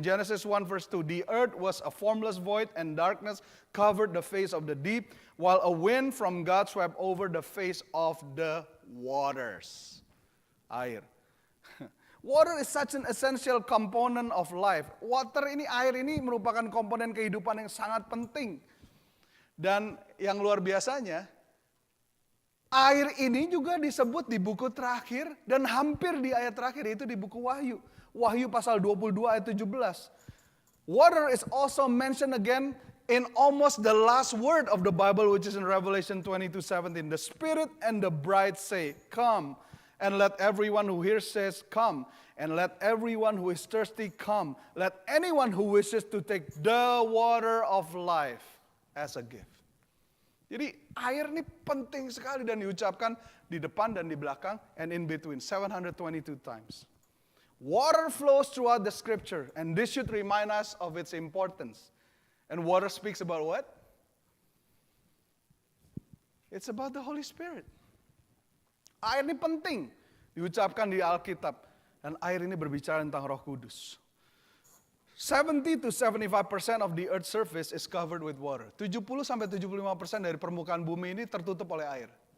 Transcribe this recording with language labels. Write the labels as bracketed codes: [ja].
[en] Genesis 1 verse 2. The earth was a formless void and darkness covered the face of the deep, while a wind from God swept over the face of the waters. Air. Water is such an essential component of life. [id] Air ini merupakan komponen kehidupan yang sangat penting. Dan yang luar biasanya, air ini juga disebut di buku terakhir dan hampir di ayat terakhir, yaitu di buku Wahyu. Wahyu pasal 22 ayat 17. [en] Water is also mentioned again in almost the last word of the Bible, which is in Revelation 22:17. The Spirit and the bride say, "Come." And let everyone who hears says, "Come." And let everyone who is thirsty come. Let anyone who wishes to take the water of life as a gift. [id] Jadi air ini penting sekali dan diucapkan di depan dan di belakang [en] and in between 722 times. Water flows throughout the scripture and this should remind us of its importance. And water speaks about what? It's about the Holy Spirit. [id] Air ini penting diucapkan di Alkitab dan air ini berbicara tentang Roh Kudus. [en] 70-75% of the earth's surface is covered with water. [id] 70-75% dari permukaan bumi ini tertutup oleh air.